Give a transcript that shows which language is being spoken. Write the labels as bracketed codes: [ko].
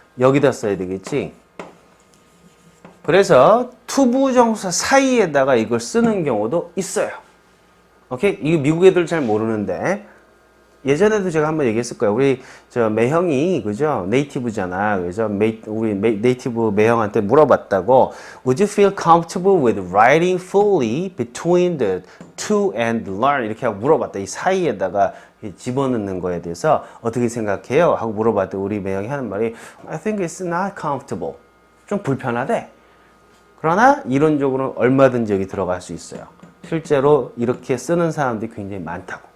[ko] 여기다 써야 되겠지? 그래서 투부정사 사이에다가 이걸 쓰는 경우도 있어요. 오케이? 이거 미국 애들 잘 모르는데 예전에도 제가 한번 얘기했을 거예요. 우리 저 매형이 그죠? 네이티브잖아. 그래서 우리 네이티브 매형한테 물어봤다고. [en] Would you feel comfortable with writing fully between the to and learn? [ko] 이렇게 하고 물어봤다. 이 사이에다가 집어넣는 거에 대해서 어떻게 생각해요? 하고 물어봤더니 우리 매형이 하는 말이 [en] I think it's not comfortable. [ko] 좀 불편하대. 그러나 이론적으로는 얼마든지 여기 들어갈 수 있어요. 실제로 이렇게 쓰는 사람들이 굉장히 많다고.